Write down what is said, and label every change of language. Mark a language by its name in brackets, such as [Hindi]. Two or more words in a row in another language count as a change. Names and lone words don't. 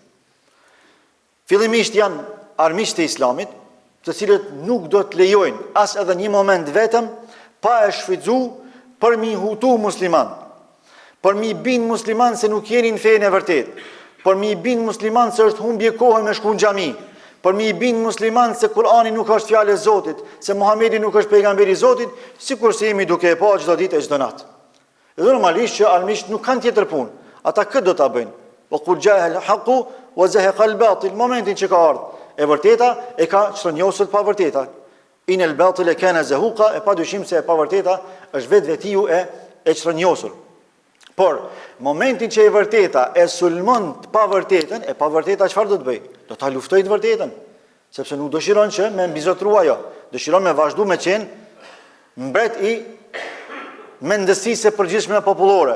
[Albanian] Fillimisht janë armiqtë e islamit, të cilët nuk do të lejojnë as edhe një moment vetëm pa e shfrytzu për mi hutu musliman, për mi bin musliman se nuk jeni në fejën e vërtet, për mi bin musliman se është humbje kohë me shku në xhami, për mi bin musliman se Kurani nuk është fjalë e Zotit, se Muhamedi nuk është pejgamberi i Zotit, sikur se jemi duke e pa çdo ditë e çdo natë. Dhe normalisht që armiqt nuk kanë tjetër punë, ata këtë do ta bëjnë. [Arabic] وقل جاء الحق وزهق الباطل, [Albanian] momentin që ka ardhur e vërteta e ka çrënjosur pa vërteta. [Arabic] إن الباطل كان زهوقا, [Albanian] e pa dyshim se e pa vërteta është vetvetiu e çrënjosur. Por momentin që e vërteta e sulmon të pa vërtetën, e pa vërteta çfarë do të bëj? Do ta luftojë të vërtetën, sepse nuk dëshiron që me mbizotrua ajo, dëshiron me vazhdu me qenë mbret i mendësisë së përgjithshme popullore.